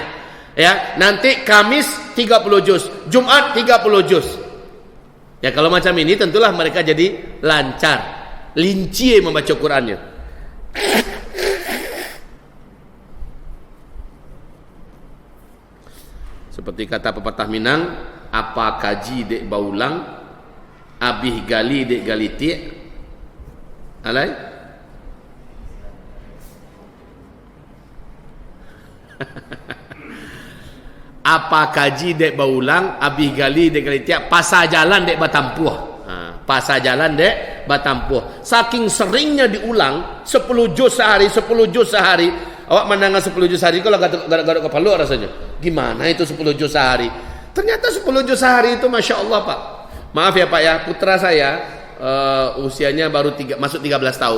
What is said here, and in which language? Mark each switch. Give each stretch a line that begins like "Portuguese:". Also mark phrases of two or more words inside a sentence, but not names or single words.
Indonesian: Ya, nanti Kamis 30 juz, Jumat 30 juz. Ya, kalau macam ini tentulah mereka jadi lancar, linci membaca Qur'annya. Seperti kata pepatah Minang,
Minangkabau: apa kaji dek baulang, abih gali dek gali tiak.
Indonesian: Alai?
Minangkabau: Apa kaji dek baulang, abih gali dek gali tiak, pasar jalan dek batampuh. Pasar jalan dek batampuh.
Indonesian: Saking seringnya diulang 10 juz sehari, 10 juz sehari. Awak mendengar 10 juz sehari kalau garuk-garuk kepala rasanya. Gimana itu 10 juz sehari? Ternyata 10 juz sehari itu
Arabic: ما شاء الله
Indonesian: Pak. Maaf ya Pak ya, putra saya usianya baru masuk 13 tahun.